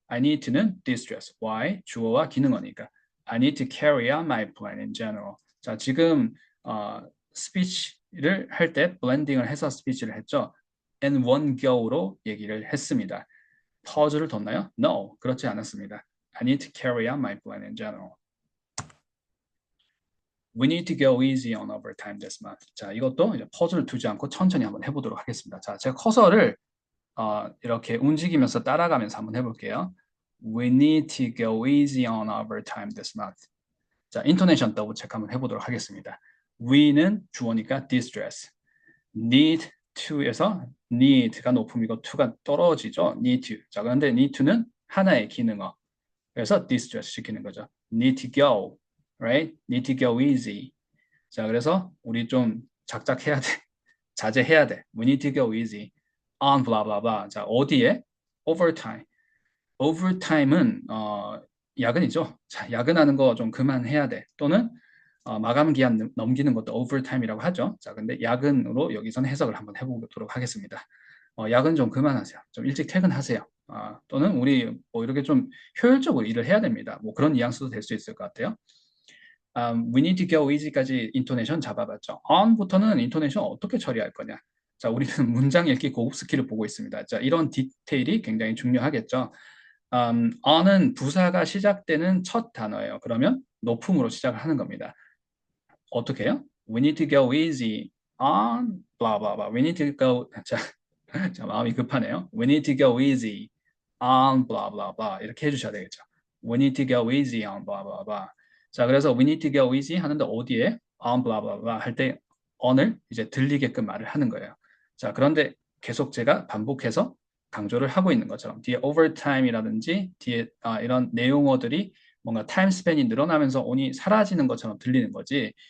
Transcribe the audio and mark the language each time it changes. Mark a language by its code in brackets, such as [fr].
[en] I need to는 distress. Why? [ko] 주어와 기능어니까. [en] I need to carry out my plan in general. [ko] 자, 지금 스피치를 할 때 블렌딩을 해서 스피치를 했죠. in one go로 얘기를 했습니다. pause를 뒀나요? No, 그렇지 않았습니다. [en] I need to carry out my plan in general. We need to go easy on overtime this month. [ko] 자, 이것도 이제 퍼즐을 두지 않고 천천히 한번 해보도록 하겠습니다. 자, 제가 커서를 이렇게 움직이면서 따라가면서 한번 해볼게요. [en] We need to go easy on overtime this month. [ko] 자, 인토네이션 더블 체크 한번 해보도록 하겠습니다. we는 주어니까 distress. need to에서 need가 높음이고 to가 떨어지죠. [en] need to. [ko] 자, 그런데 need to는 하나의 기능어. 그래서 distress 시키는 거죠. [en] need to go, right? need to go easy. [ko] 자, 그래서 우리 좀 작작해야 돼. 자제해야 돼. [en] We need to go easy on blah blah blah. [ko] 자, 어디에? overtime. overtime은 야근이죠. 자, 야근하는 거 좀 그만해야 돼. 또는 마감 기한 넘기는 것도 overtime이라고 하죠. 자, 근데 야근으로 여기서는 해석을 한번 해보도록 하겠습니다. 야근 좀 그만하세요. 좀 일찍 퇴근하세요. 또는 우리 뭐 이렇게 좀 효율적으로 일을 해야 됩니다. 뭐 그런 뉘앙스도 될 수 있을 것 같아요. [en] We need to go easy까지 인토네이션 잡아봤죠. [ko] on부터는 인토네이션 어떻게 처리할 거냐. 자, 우리는 문장 읽기 고급 스킬을 보고 있습니다. 자, 이런 디테일이 굉장히 중요하겠죠. on은 부사가 시작되는 첫 단어예요. 그러면 높음으로 시작을 하는 겁니다. 어떻게 해요? [en] We need to go easy on blah blah blah. We need to go 자, [ko] 마음이 급하네요. [en] We need to go easy on blah blah blah. [ko] 이렇게 해주셔야 되겠죠. [en] We need to go easy on blah blah blah. [ko] 자, 그래서 we need to go easy 하는데 어디에 on blah blah blah 할 때 on을 이제 들리게끔 말을 하는 거예요. 자, 그런데 계속 제가 반복해서 강조를 하고 있는 것처럼 뒤에 overtime이라든지 뒤에 이런 내용어들이 뭔가 타임 스팬이 늘어나면서 on이 사라지는 것처럼 들리는 거지.